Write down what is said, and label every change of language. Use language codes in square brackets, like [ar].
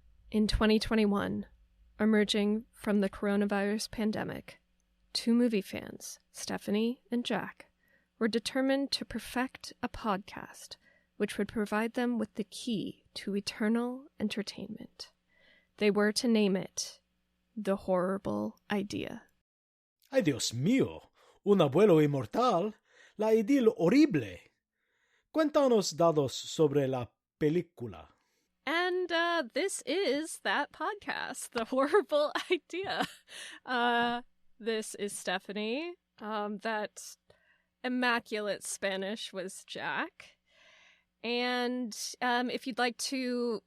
[en] In 2021, emerging from the coronavirus pandemic, two movie fans, Stephanie and Jack, were determined to perfect a podcast which would provide them with the key to eternal entertainment. They were to name it The Horrible Idea. [es] Ay, Dios mío, un abuelo inmortal, la idea horrible. Cuéntanos dados sobre la película. [en] And this is that podcast, The Horrible Idea. This is Stephanie. That immaculate Spanish was Jack. And if you'd like to...